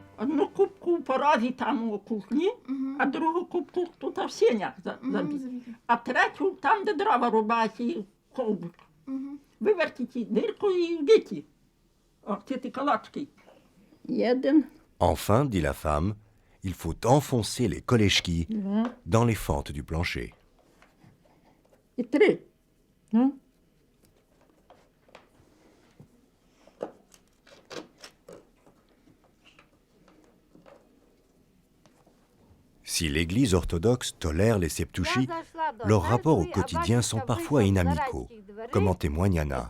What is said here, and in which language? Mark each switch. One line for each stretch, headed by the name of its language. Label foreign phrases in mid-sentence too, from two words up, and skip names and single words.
Ukrainian: Одну кубку в порозі там у кухні, а другу кубку тут в сінях забити. А третю там, де дрова рубають, і ковбик. Вивертіть дирку і вбити. Ці колочки. Один.
French: Enfin, dit la femme, il faut enfoncer les kolechki dans les fentes du plancher.
Ukrainian: І 3.
French: Si l'Église orthodoxe tolère les septuchis, leurs rapports au quotidien sont parfois inamicaux, comme en témoigne Anna.